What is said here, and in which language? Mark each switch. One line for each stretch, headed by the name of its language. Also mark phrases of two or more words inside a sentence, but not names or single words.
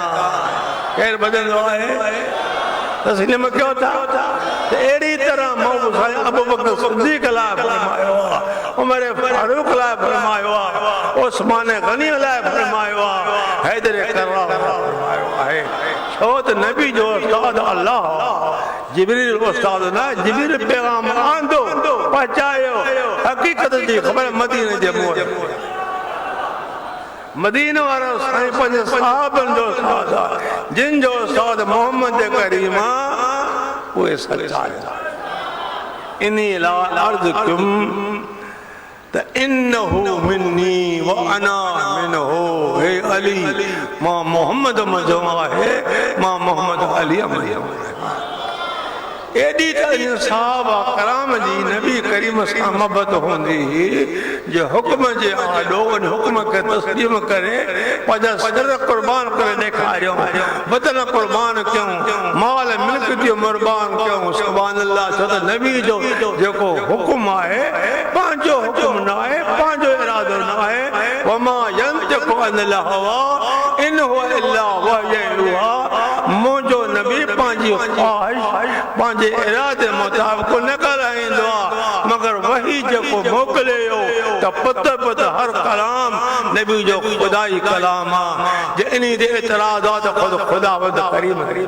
Sindhi: केरु भॼंदो आहे तस्लीम कयो था त अहिड़ी तरह मौला साईं अबू बकर सिद्दीक़ लाइ फरमायो आहे उमर फारूक लाइ फरमायो आहे उस्मान गनी लाइ फरमायो आहे हैदर करार फरमायो आहे छो त नबी जो उस्ताद अल्लाह जिब्रील उस्ताद ना जिब्रील पैगाम आंदो पहुंचायो हकीकत जी खबर मदीने जे मोहर मदीने वारा साईं पंहिंजे सहाबनि जो उस्ताद जिन जो उस्ताद मोहम्मद करीम उहे सच्चा इन लाइ अर्ज़ कयुम त
Arabic: إنه مني وأنا منه
Sindhi: हे अली मां मोहम्मद मजो आहे मां मोहम्मद अली मजो एडी त सहाबा कराम जी नबी करीम सां मोहब्बत हूंदी जो हुक्म जे आॾो उन हुक्म खे तस्लीम करे पंहिंजा सर क़ुर्बान करे ॾेखारियो बदन क़ुर्बान कयूं माल मिल्कियतूं कुर्बान कयूं
Arabic: سبحان الله
Sindhi: छो त नबी जो जेको हुक्म आहे पंहिंजो हुक्म न आहे पंहिंजो इरादो न आहे
Arabic: وما ينطق عن الهوى إن هو إلا وحي يوحى
Sindhi: मुंहिंजो नबी पंहिंजी ख़्वाहिश पंहिंजे इरादे मुताबिक़ न ॻाल्हाईंदो आहे मगर वही जेको मोकिलियो त पुत हर कलाम नबी जो ख़ुदाई कलाम आहे जे इन ते एतिराज़ात ख़ुद ख़ुदावंद करीम